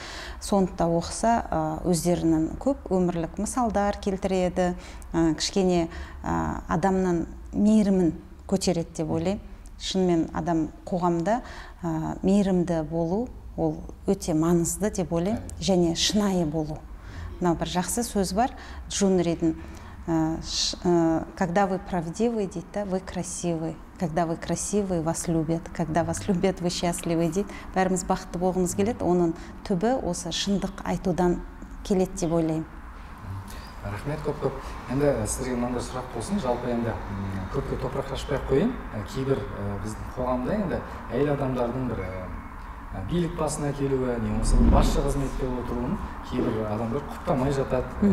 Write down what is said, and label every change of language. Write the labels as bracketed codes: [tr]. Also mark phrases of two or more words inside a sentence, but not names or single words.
[kk] Соны да оқыса өздерінің көп өмірлік мысалдар келтіреді, кішкене адамның мейірімін көтереді деп ойлаймын. Шынымен адам қоғамда мейірімді болу ол өте маңызды деп ойлаймын, және шынайы болу. Мынау бір жақсы сөз бар, Джун Ридің, [ru] когда вы правдивы, дейді, вы красивы. Когда вы красивы, вас любят. Когда вас любят, вы счастливы, [kk] дейді. Бәріміз бақытты болғымыз келеді, оның түбі осы шындық айтудан келеді деп ойлаймын. Рахмет көп. Енді сіздерге мынандай сұрақ болсын, жалпы енді көпке топырақ шашпай қойын. Кейбір біздің қоғамда енді әйел адамдардың бір билік басына келуі, немесе басшы қызметте отыруын кейбір адамдар құптамай жатады.